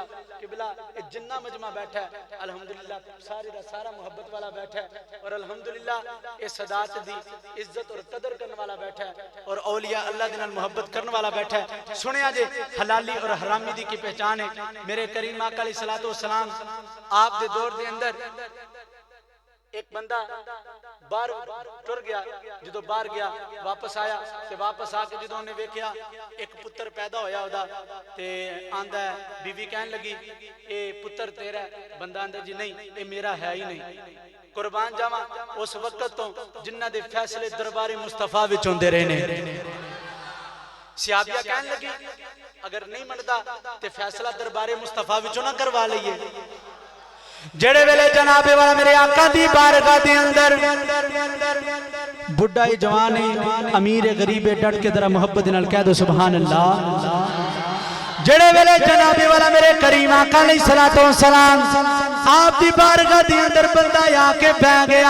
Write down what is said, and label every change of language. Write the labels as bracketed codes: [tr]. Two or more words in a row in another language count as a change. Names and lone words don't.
[pa] قبلہ جنہ مجمع بیٹھا ہے الحمدللہ سارے دا سارا محبت والا بیٹھا ہے اور الحمدللہ اس صدات دی عزت اور قدر کرنے والا بیٹھا ہے اور اولیاء اللہ دنال محبت کرنے والا بیٹھا ہے. سنیا جے حلالی اور حرامی دی کی پہچان ہے. میرے کریم آقا [ar] علیہ الصلوۃ والسلام [pa] آپ دے دور دے اندر ایک بندہ باہر ٹر گیا. جدو باہر گیا واپس آیا تے واپس آ کے جدو انہیں ویکھیا ایک پتر پیدا ہویا ہودا تے آندا ہے بیوی کہن لگی اے پتر تیرا ہے. بندہ آندا جی نہیں اے میرا ہے ہی نہیں. قربان جاواں اس وقت تو جنہ دے فیصلے دربار مصطفیٰ وچ ہوندے رہے نے. صحابیہ کہن لگی اگر نہیں مندا تے فیصلہ دربار مصطفیٰ وچوں نہ کروا لئیے. جڑے ویلے جناب والا میرے آقا دی بارگاہ دے اندر بڈھا جوان امیر غریب ڈٹ کے ذرا محبت نال کہہ دو [ar] سبحان اللہ. [pa] جڑے ویلے جناب والا میرے کریم آقا [ar] علیہ الصلوۃ والسلام [pa] آپ دی بارگاہ دی اندر بندہ آ کے بیٹھ گیا.